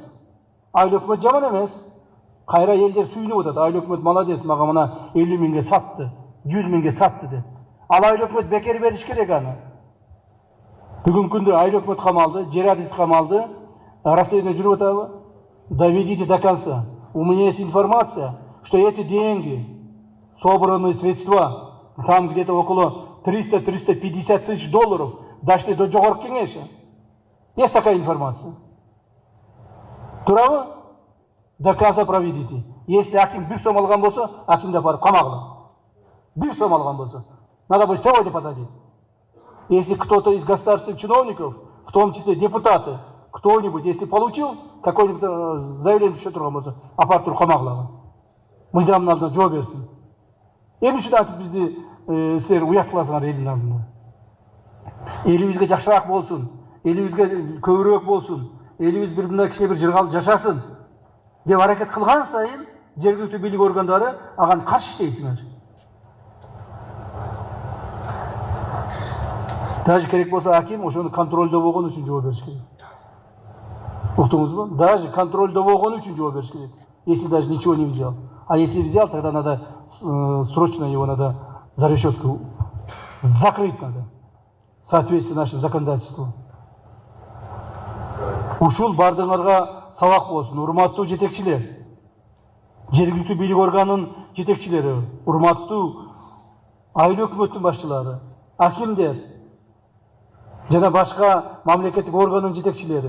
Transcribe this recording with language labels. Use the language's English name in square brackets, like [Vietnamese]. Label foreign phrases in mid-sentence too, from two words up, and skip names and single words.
[Kyrgyz] Айыл өкмөт жаман эмес. Кайра элдер сүйүнүп атат. Айыл өкмөт молодец, мага мына 50 миңге сатты, 100 миңге сатты деп. Ал айыл өкмөт бекер бериш керек аны. Бүгүнкү күндө айыл өкмөт камалды, жер адис камалды. Расследование жүрүп атабы? [Russian] Доведите до конца. У меня есть информация, что эти деньги, собранные средства, там где-то около 300-350 тысяч долларов, дошли до Жогорку кеңеши. Есть такая информация. Турабы? До конца проведите. [Kyrgyz] Если аким бир сом алган болсо, акимди апарып камагыла. Бир сом алган болсо, [Russian] надо будет сегодня посадить. Если кто-то из государственных чиновников, в том числе депутаты, кто-нибудь, если получил какое-нибудь заявление еще [Kyrgyz] турган болсо, апарып туруп камагыла. Мыйзамдын алдында жооп берсин. Эмне үчүн айтып бизди силер уят кыласыңар элдин алдында? Элибизге жакшыраак болсун, элибизге көбүрөөк болсун, элибиз бир мындай кичине бир жыргалып жашасын деп аракет кылган сайын жергиликтүү бийлик органдары аган каршы иштейсиңер. Даже керек болса аким ошону контролдоо болгон үчүн жооп бериш керек. Уктуңузбу? Даже контролдоо болгон үчүн жооп бериш керек. [Russian] Если даже ничего не взял. А если взял, тогда надо срочно его надо за решетку закрыть надо. В соответствии с нашим законодательством. [Kyrgyz] Ушул бардыңарга сабак болсун, урматтуу жетекчилер. Жергиликтүү бийлик органынын жетекчилери, урматтуу айыл өкмөттүн башчылары, акимдер жана башка мамлекеттик органдын жетекчилери.